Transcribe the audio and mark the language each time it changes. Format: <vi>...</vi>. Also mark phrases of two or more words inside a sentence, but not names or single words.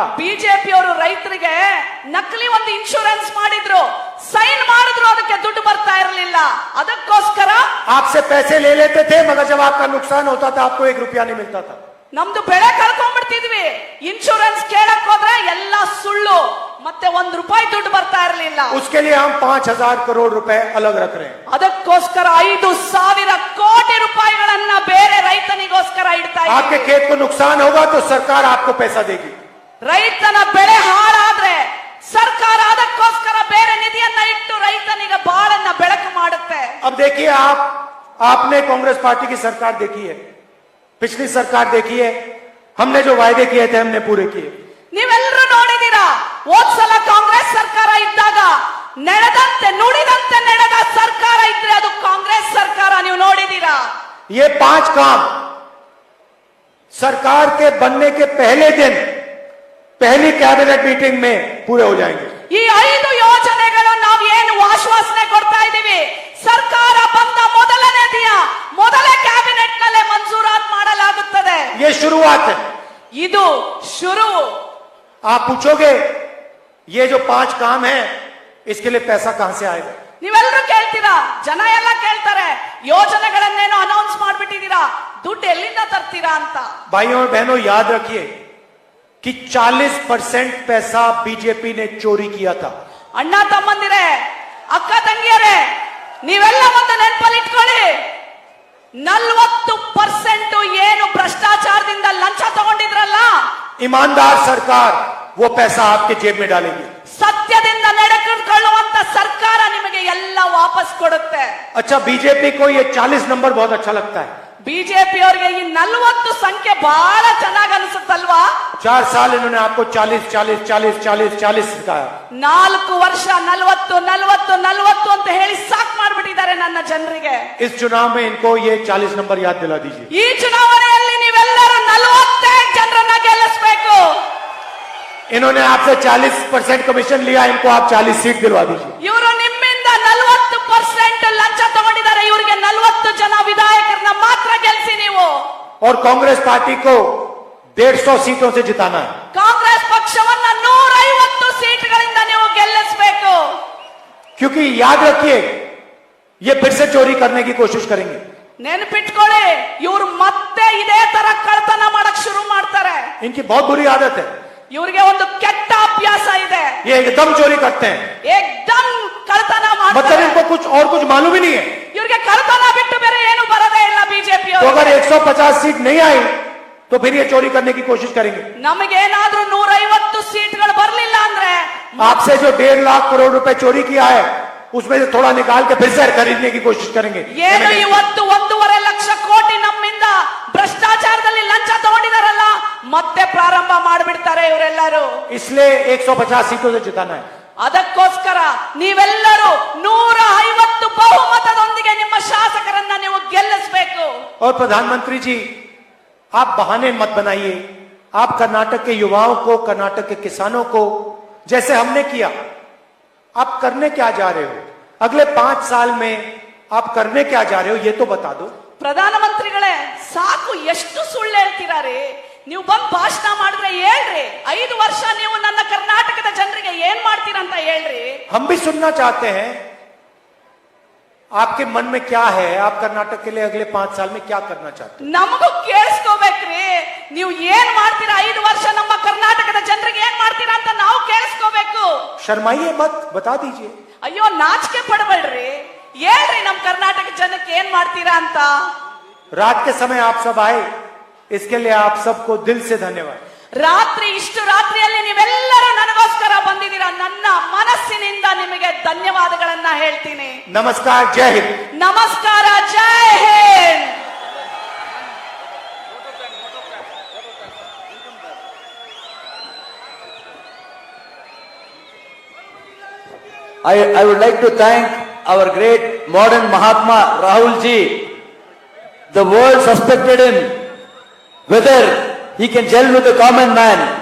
<kn>ಬಿಜೆಪಿ ಅವರು ರೈತರಿಗೆ ನಕಲಿ ಒಂದು ಇನ್ಶೂರೆನ್ಸ್ ಮಾಡಿದ್ರು, ಸೈನ್ ಮಾಡಿದ್ರು, ಅದಕ್ಕೆ ದುಡ್ಡು ಬರ್ತಾ ಇರಲಿಲ್ಲ, ಅದಕ್ಕೋಸ್ಕರ</kn> <hi>आपसे पैसे ले लेते थे, मगर जब आपका नुकसान होता था आपको 1 रुपया नहीं मिलता था।</hi> <kn>ನಮ್ದು ಬೆಳೆ ಕಳ್ಕೊಂಡ್ಬಿಡ್ತಿದ್ವಿ, ಇನ್ಶೂರೆನ್ಸ್ ಕೇಳಕ್ ಹೋದ್ರೆ ಎಲ್ಲ ಸುಳ್ಳು, ಮತ್ತೆ 1 ರೂಪಾಯಿ ದುಡ್ಡು ಬರ್ತಾ ಇರಲಿಲ್ಲ।</kn> <hi>उसके लिए हम 5,000 करोड़ रुपए अलग रख रहे हैं।</hi> <kn>ಅದಕ್ಕೋಸ್ಕರ 5,000 ಕೋಟಿ ರೂಪಾಯಿಗಳನ್ನ ಬೇರೆ ರೈತನಿಗೋಸ್ಕರ ಇಡ್ತಾ</kn> <hi>आपके</hi> <kn>ಇದ್ದೀವಿ।</kn> <hi>खेत को नुकसान होगा तो सरकार आपको पैसा देगी।</hi> <kn>ರೈತನ ಬೆಳೆ ಹಾಳಾದ್ರೆ ಸರ್ಕಾರ ಅದಕ್ಕೋಸ್ಕರ ಬೇರೆ ನಿಧಿಯನ್ನ ಇಟ್ಟು ರೈತನಿಗೆ ಬಾಳನ್ನ ಬೆಳಕು ಮಾಡುತ್ತೆ।</kn> <hi>अब देखिए, आपने कांग्रेस पार्टी की सरकार देखी है, पिछली सरकार देखी है, हमने जो वायदे किए थे हमने पूरे किए।</hi> <kn>ನೀವೆಲ್ಲರೂ ನೋಡಿದೀರಾ, ಹೋದ್ಸಲ ಕಾಂಗ್ರೆಸ್ ಸರ್ಕಾರ ಇದ್ದಾಗ ನಡೆದಂತೆ ನುಡಿದಂತೆ ನಡೆದ ಸರ್ಕಾರ ಇದ್ರೆ ಅದು ಕಾಂಗ್ರೆಸ್ ಸರ್ಕಾರ, ನೀವು ನೋಡಿದೀರಾ।</kn> <hi>ये 5 काम सरकार के बनने के पहले दिन पहली</hi> <en>cabinet meeting</en> <hi>में पूरे हो जाएंगे।</hi> <kn>ಈ 5 ಯೋಜನೆಗಳು ನಾವು ಏನು ಆಶ್ವಾಸನೆ ಕೊಡ್ತಾ ಇದೀವಿ, ಸರ್ಕಾರ ಬಂದ ಮೊದಲನೇ ದಿನ ಮೊದಲೇ ಕ್ಯಾಬಿನೆಟ್ ನಲ್ಲೇ ಮಂಜೂರಾತ್ ಮಾಡಲಾಗುತ್ತದೆ।</kn> <hi>ये शुरुआत है।</hi> <kn>ಇದು ಶುರು।</kn> <hi>आप पूछोगे ये जो 5 काम है इसके लिए पैसा कहां से आएगा?</hi> <kn>ನೀವೆಲ್ಲರೂ ಕೇಳ್ತೀರಾ, ಜನ ಎಲ್ಲ ಕೇಳ್ತಾರೆ, ಯೋಜನೆಗಳನ್ನೇನೋ ಅನೌನ್ಸ್ ಮಾಡ್ಬಿಟ್ಟಿದ್ದೀರಾ, ದುಡ್ಡು ಎಲ್ಲಿಂದ ತರ್ತೀರಾ ಅಂತ।</kn> <hi>भाइयों और बहनों, याद रखिए कि 40% पैसा बीजेपी ने चोरी किया था।</hi> <kn>ಅಣ್ಣ ತಮ್ಮಂದಿರೇ, ಅಕ್ಕ ತಂಗಿಯರೇ, ನೀವೆಲ್ಲ ಒಂದು ನೆನಪಲ್ಲಿ ಇಟ್ಕೊಳ್ಳಿ, 40% ಏನು ಭ್ರಷ್ಟಾಚಾರದಿಂದ ಲಂಚ ತಗೊಂಡಿದ್ರಲ್ಲ,</kn> <hi>ईमानदार सरकार वो पैसा आपके जेब में डालेगी।</hi> <kn>ಸತ್ಯದಿಂದ ನಡೆದುಕೊಳ್ಳುವಂತ ಸರ್ಕಾರ ನಿಮಗೆ ಎಲ್ಲ ವಾಪಸ್ ಕೊಡುತ್ತೆ।</kn> <hi>अच्छा, बीजेपी को ये 40 नंबर बहुत अच्छा लगता है।</hi> <kn>ಬಿಜೆಪಿ ಅವರಿಗೆ ಈ 40 ಸಂಖ್ಯೆ ಬಹಳ ಚೆನ್ನಾಗಿ ಅನಿಸುತ್ತಲ್ವಾ?</kn> <hi>4 साल इन्होंने आपको 40 40 40 40 40 सिखाया।</hi> <kn>4 ವರ್ಷ 40 40 40 ಅಂತ ಹೇಳಿ ಸಾಕ್ ಮಾಡ್ಬಿಟ್ಟಿದ್ದಾರೆ ನನ್ನ ಜನರಿಗೆ।</kn> <hi>इस चुनाव में इनको ये 40 नंबर याद दिला दीजिए।</hi> <kn>ಈ ಚುನಾವಣೆಯಲ್ಲಿ ನೀವೆಲ್ಲರೂ 40 ಜನರನ್ನ ಗೆಲ್ಲಿಸಬೇಕು।</kn> <hi>इन्होंने आपसे 40% कमीशन लिया, इनको आप 40 सीट दिलवा दीजिए।</hi> <kn>ಇವರು ನಿಮ್ಮಿಂದ 40% ಲಂಚ ತಗೊಂಡಿದ್ದಾರೆ, ಇವರಿಗೆ 40 ಜನ ವಿಧಾಯಕರನ್ನ ಮಾತ್ರ ಗೆಲ್ಲಿಸಿ ನೀವು।</kn> <hi>और कांग्रेस पार्टी को 150 सीटों से जिताना है।</hi> <kn>ಕಾಂಗ್ರೆಸ್ ಪಕ್ಷವನ್ನ 150 ಸೀಟ್ಗಳಿಂದ ನೀವು ಗೆಲ್ಲಿಸಬೇಕು।</kn> <hi>क्योंकि याद रखिए, ये फिर से चोरी करने की कोशिश करेंगे।</hi> <kn>ನೆನಪಿಟ್ಕೊಳ್ಳಿ, ಇವ್ರು ಮತ್ತೆ ಇದೇ ತರ ಕಳ್ತನ ಮಾಡಕ್ ಶುರು ಮಾಡ್ತಾರೆ।</kn> <hi>इनकी बहुत बुरी आदत है,</hi> <kn>ಇವ್ರಿಗೆ ಒಂದು ಕೆಟ್ಟ ಅಭ್ಯಾಸ ಇದೆ,</kn> <hi>ये एकदम चोरी करते हैं।</hi> <kn>ಏಕ್ದಮ್ ಕಳ್ತನ मतलब ಮಾಡ್ತಾರೆ। इनको कुछ और कुछ मालूम ही नहीं है। ಇವ್ರಿಗೆ ಕಳ್ತನ ಬಿಟ್ಟು ಬೇರೆ ಏನು ಬರದೇ ಇಲ್ಲ ಬಿಜೆಪಿ</kn> <hi>तो अगर 150 सीट नहीं आई तो फिर ये चोरी करने की कोशिश करेंगे।</hi> <kn>ನಮಗೇನಾದ್ರೂ 150 ಸೀಟ್ಗಳು ಬರ್ಲಿಲ್ಲ ಅಂದ್ರೆ</kn> <hi>आपसे जो 1.5 लाख करोड़ रुपए चोरी किया है उसमें से थोड़ा निकाल के फिर से खरीदने की कोशिश करेंगे।</hi> <kn>ಏನು ಇವತ್ತು 1.5 ಲಕ್ಷ ಕೋಟಿ ನಮ್ಮಿಂದ ಭ್ರಷ್ಟಾಚಾರದಲ್ಲಿ ಲಂಚ ತಗೊಂಡಿದಾರಲ್ಲ, ಮತ್ತೆ ಪ್ರಾರಂಭ ಮಾಡಿಬಿಡ್ತಾರೆ ಇವರೆಲ್ಲರೂ।</kn> <hi>इसलिए 150 सीटों से जिताना है।</hi> <kn>ಅದಕ್ಕೋಸ್ಕರ ನೀವೆಲ್ಲರೂ 150 ಬಹುಮತದೊಂದಿಗೆ ನಿಮ್ಮ ಶಾಸಕರನ್ನ ನೀವು ಗೆಲ್ಲಿಸಬೇಕು।</kn> <hi>और प्रधानमंत्री जी, आप बहाने मत बनाइए आप कर्नाटक के युवाओं को, कर्नाटक के किसानों को, जैसे हमने किया, आप करने क्या जा रहे हो? अगले 5 साल में आप करने क्या जा रहे हो, ये तो बता दो।</hi> <kn>ಪ್ರಧಾನಮಂತ್ರಿಗಳೇ, ಸಾಕು, ಎಷ್ಟು ಸುಳ್ಳು ಹೇಳ್ತೀರಾ ರೀ ನೀವು? ಬಂದ್ ಭಾಷಣ ಮಾಡಿದ್ರೆ ಹೇಳ್ರಿ, 5 ವರ್ಷ ನೀವು ನನ್ನ ಕರ್ನಾಟಕದ ಜನರಿಗೆ ಏನ್ ಮಾಡ್ತೀರಾ ಅಂತ ಹೇಳ್ರಿ.</kn> <hi>हम भी सुनना चाहते हैं आपके मन में क्या है, आप कर्नाटक के लिए अगले 5 साल में क्या करना चाहते हैं?</hi> <kn>ನಮಗೂ ಕೇಳಿಸ್ಕೋಬೇಕ್ರಿ, ನೀವು ಏನ್ ಮಾಡ್ತೀರಾ 5 ವರ್ಷ ನಮ್ಮ ಕರ್ನಾಟಕದ ಜನರಿಗೆ ಏನ್ ಮಾಡ್ತೀರಾ ಅಂತ ನಾವು ಕೇಳಿಸ್ಕೋಬೇಕು.</kn> <hi>शर्माइए मत, बता दीजिए।</hi> <kn>ಅಯ್ಯೋ, ನಾಚಿಕೆ ಪಡಬೇಡ್ರಿ, ಹೇಳ್ರಿ ನಮ್ ಕರ್ನಾಟಕ ಜನಕ್ಕೆ ಏನ್ ಮಾಡ್ತೀರಾ ಅಂತ.</kn> <hi>रात के समय आप सब आए, इसके लिए आप सबको दिल से धन्यवाद।</hi> <kn>ಇಷ್ಟು ರಾತ್ರಿಯಲ್ಲಿ ನೀವೆಲ್ಲರೂ ನನಗೋಸ್ಕರ ಬಂದಿದ್ದೀರಾ, ನನ್ನ ಮನಸ್ಸಿನಿಂದ ನಿಮಗೆ ಧನ್ಯವಾದಗಳನ್ನ ಹೇಳ್ತೀನಿ.</kn> <hi>नमस्कार, जय हिंद।</hi> <kn>ನಮಸ್ಕಾರ,</kn> <hi>जय हिंद.</hi> <en>I would like to thank our great modern Mahatma Rahul ji. The world suspected him whether he can gel with the common man.</en>